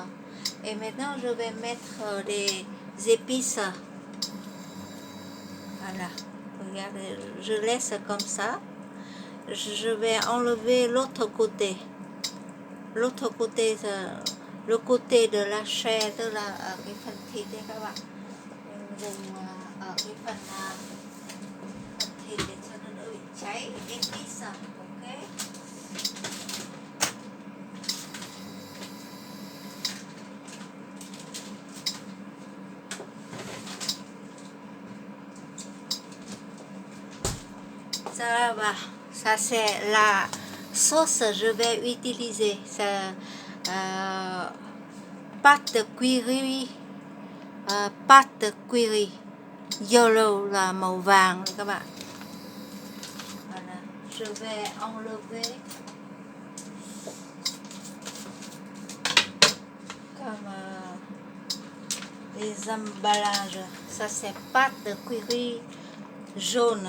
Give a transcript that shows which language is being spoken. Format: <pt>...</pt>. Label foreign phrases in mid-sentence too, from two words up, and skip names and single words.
<fr>Et maintenant, je vais mettre des épices. Voilà, regardez, je laisse comme ça. Je vais enlever l'autre côté. L'autre côté, le côté de la chair,</fr> <vi>tức là ở cái phần thịt đấy các bạn. Mình dùng ở cái phần thịt để cho nó đỡ bị cháy.</vi> <fr>Épices, ok. Ça c'est la sauce que je vais utiliser. C'est pâte curry, pâte curry yellow</fr> <vi>là màu vàng các bạn.</vi> <fr>Voilà. Je vais enlever comme les emballages. Ça c'est pâte curry jaune.</fr>